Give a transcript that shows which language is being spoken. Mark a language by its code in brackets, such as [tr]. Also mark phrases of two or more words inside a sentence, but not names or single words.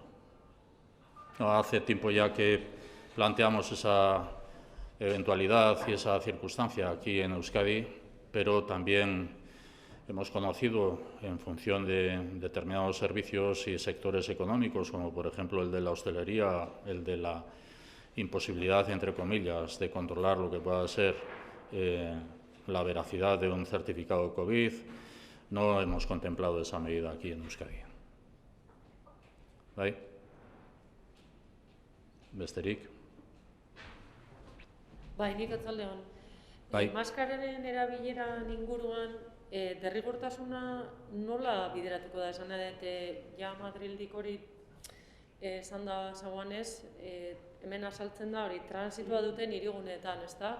[es] No, hace tiempo ya que planteamos esa eventualidad y esa circunstancia aquí en Euskadi, pero también hemos conocido, en función de determinados servicios y sectores económicos, como por ejemplo el de la hostelería, el de la imposibilidad, entre comillas, de controlar lo que pueda ser la veracidad de un certificado COVID. No hemos contemplado esa medida aquí en Euskadi. [eu] ¿Bai? Besterik? Bai, nik atzaldeon. Bai. Maskararen erabileran inguruan, derrigortasuna nola bideratuko da? Esan edat, ja Madrildik hori esan da zagoanez, hemen azaltzen da hori transitua duten hiriguneetan, ezta?